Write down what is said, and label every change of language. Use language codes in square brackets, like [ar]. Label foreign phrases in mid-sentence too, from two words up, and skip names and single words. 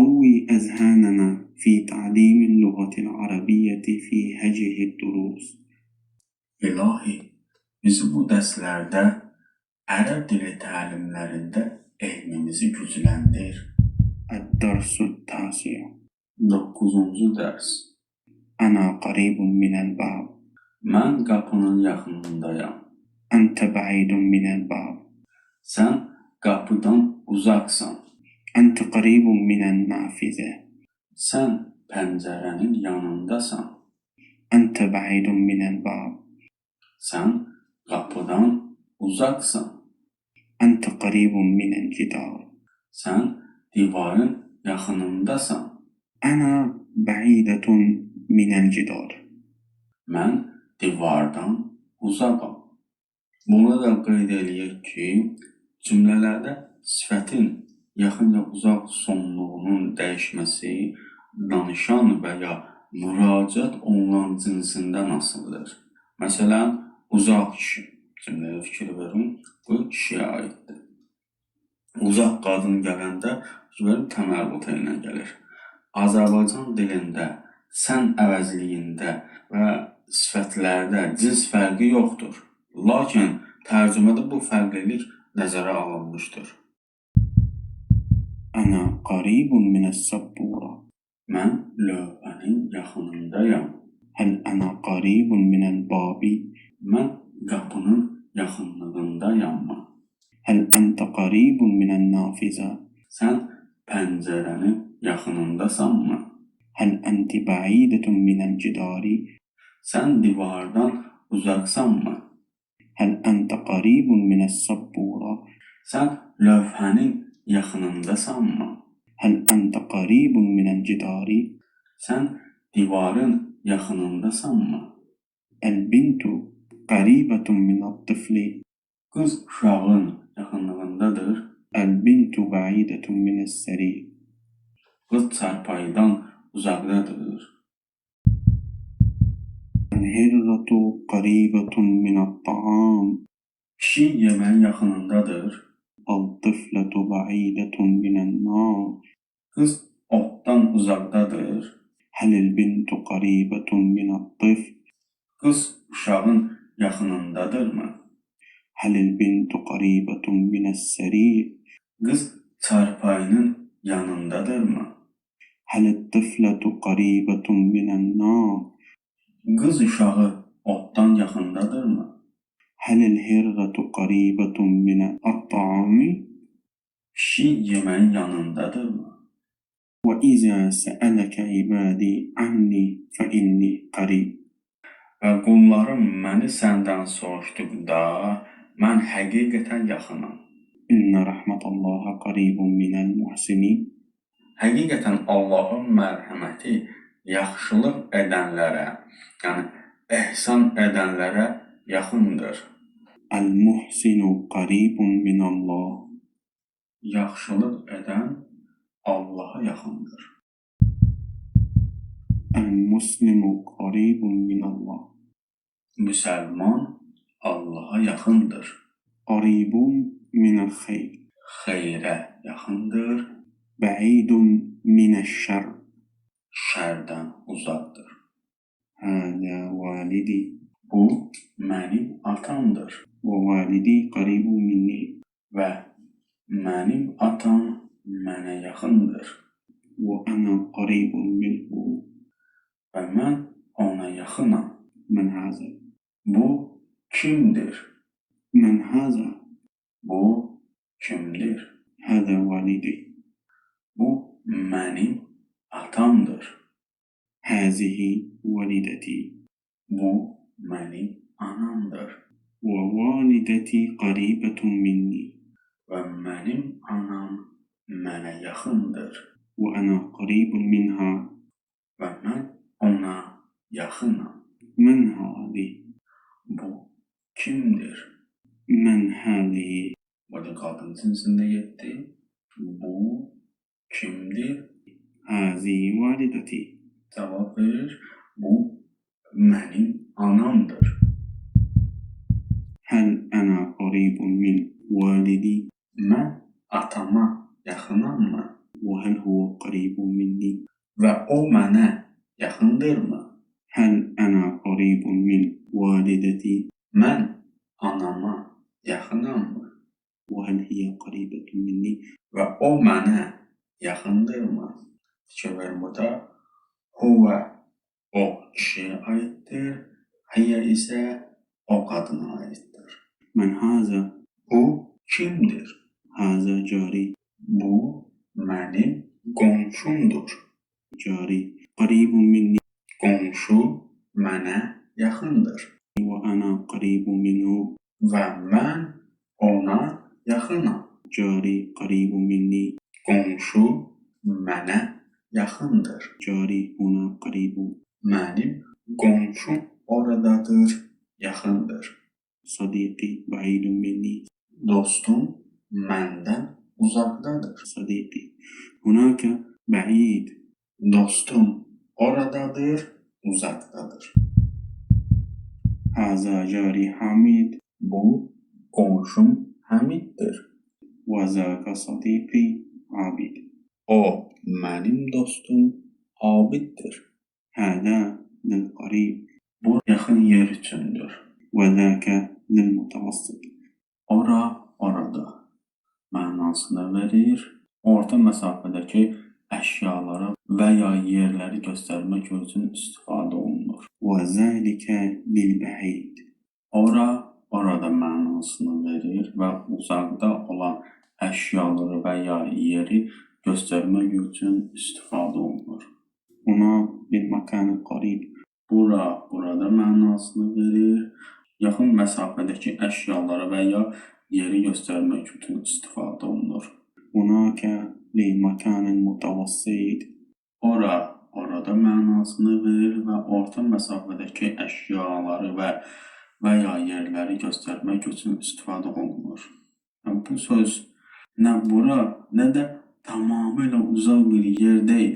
[ar] نربي أذهاننا في تعليم اللغة العربية في هجه الدروس. [az] İlahi, bizi bu dərslərdə ərəb dili təlimlərində elmimizi gücləndir. [ar] الدرس التاسع. [az] 9-cu dərs. [ar] أنا قريب من الباب. [az] Mən qapının yaxınındayam. [ar] أنت بعيد من الباب. [az] Sən qapıdan uzaqsan. [ar] أنت قريب من النافذة. [az] Sən pəncərənin yanındasan. [ar] أنت بعيد من الباب. [az] Sən qapıdan uzaqsan. [ar] أنت قريب من الجدار. [az] Sən divarın yaxınındasan. [ar] أنا بعيدة من الجدار. [az] Mən divardan uzaqam. Bunu da qeyd eləyək ki, cümlələrdə sifətin yaxın və uzaq sonluğunun dəyişməsi danışan və ya müraciət olunan cinsindən asılıdır. Məsələn, uzaq kişi cümləyə fikir verin, bu kişiyə aiddir. Uzaq qadın gələndə təmərrütə ilə gəlir. Azərbaycan dilində sən əvəzliyində və sifətlərdə cins fərqi yoxdur. Lakin tərcümədə bu fərqlilik nəzərə alınmışdır. [ar] أنا قريب من السبورة. [az] Mən lövhənin yaxınındayam. [ar] هل أنا قريب من الباب؟ [az] Mən qapının yaxınlığındayam. [ar] هل أنت قريب من النافذة؟ [az] Sən pəncərənin yaxınındasanmı? [ar] هل أنت بعيدة من الجدار؟ [az] Sən divardan uzaqsanmı? [ar] هل أنت قريب من السبورة؟ [az] Sən lövhənin yaxınındasanmı? [ar] هل أنت قريب من الجدار؟ [az] Sən divarın yaxınındasanmı? [ar] البنت قريبة من الطفل. [az] Qız uşağın yaxınlığındadır. [ar] البنت بعيدة من السرير. [az] Qız çarpayıdan uzaqdadır. [ar] الهرة قريبة من الطعام. [az] Kişi yeməyin yaxınındadır. [ar] الطفلة بعيدة من النار. [az] Qız otdan uzaqdadır. [ar] هل البنت قريبة من الطفل؟ [az] Qız uşağın yaxınındadırmı? [ar] هل البنت قريبة من السرير؟ [az] Qız çarpayının yanındadırmı? [ar] هل الطفلة قريبة من النار؟ [az] Qız uşağı otdan yaxındadırmı? [ar] هل الهرة قريبة من الطعام؟ [az] Kişi yeməyin yanındadırmı? [ar] وإذا سألك عبادي عني فإني قريب. [az] Və qullarım məni səndən soruşduqda, mən həqiqətən yaxınam. [ar] إن رحمة الله قريب من المحسنين. [az] Həqiqətən Allahın mərhəməti yaxşılıq edənlərə, yəni ehsan edənlərə yaxındır. [ar] المحسن قريب من الله. [az] Yaxşılıq edən Allaha yaxındır. [ar] المسلم قريب من الله. [az] Müsəlman Allaha yaxındır. [ar] قريب من الخير. [az] Xeyrə yaxındır. [ar] بعيد من الشر. [az] Şərdən uzaqdır. [ar] هذا والدي. [az] Bu mənim atamdır. [ar] ووالدي قريب مني. [az] Və mənim atam mənə yaxındır. [ar] وأنا قريب منه. [az] Və mən ona yaxınam. [ar] من هذا؟ [az] Bu kimdir? [ar] من هذا؟ [az] Bu kimdir? [ar] هذا والدي. [az] Bu mənim atamdır. [ar] هذه والدتي. [az] Bu mənim anamdır. [ar] ووالدتي قريبة مني. [az] Və mənim anam mənə yaxındır. [ar] وأنا قريب منها. [az] Və mən ona yaxınam. [ar] من هذه؟ [az] Bu kimdir? [ar] من هذه؟ [az] Burada qadın cinsində getdi. Bu kimdir? [ar] هذه والدتي. [az] Cavab verir. Bu mənim anamdır. [ar] هل أنا قريب من والدي؟ [az] Mən atama yaxınam mı? [ar] وهل هو قريب مني [az] Və o mənə yaxındırmı? [ar] هل أنا قريب من والدتي [az] Mən anama yaxınam. [ar] وهل هي قريبة مني [az] Və o mənə yaxındırmı? Fikir verin burada. Huvə o kişiyə aiddir. Hiyə isə o qadına aiddir. [ar] من هذا [az] Bu kimdir? [ar] هذا جاري [az] Bu mənim qonşumdur. [ar] جاري قريب مني [az] Qonşu mənə yaxındır. [ar] وأنا قريب منه [az] Və mən ona yaxınam. [ar] جاري قريب مني [az] Qonşu mənə yaxındır. [ar] جاري هنا قريب [az] Mənim qonşum oradadır, yaxındır. [ar] صديقي بعيد مني [az] Dostum məndən uzaqdadır. [ar] صديقي هناك بعيد [az] Dostum oradadır, uzaqdadır. [ar] هذا جاري حميد [az] Bu qonşum Həmiddir. [ar] وذاك صديقي عابد [az] O mənim dostum Abiddir. [ar] هذا للقريب [az] Bu yaxın yer üçündür. [ar] وذاك للمتوسط [az] Ora, orada mənasını verir. Orta məsafədəki əşyaları və ya yerləri göstərmək üçün istifadə olunur. [ar] وذلك للبعيد [az] Ora, orada mənasını verir və uzaqda olan əşyaları və ya yeri göstərmək üçün istifadə olunur. [ar] هنا للمكان القريب [az] Bura, burada mənasını verir. Yaxın məsafədəki əşyaları və ya yeri göstərmək üçün istifadə olunur. [ar] هناك للمكان المتوسط [az] Ora, orada mənasını verir və orta məsafədəki əşyaları və ya yerləri göstərmək üçün istifadə olunur. Yəni, bu söz nə bura, nə də tamamilə uzaq bir yer deyil.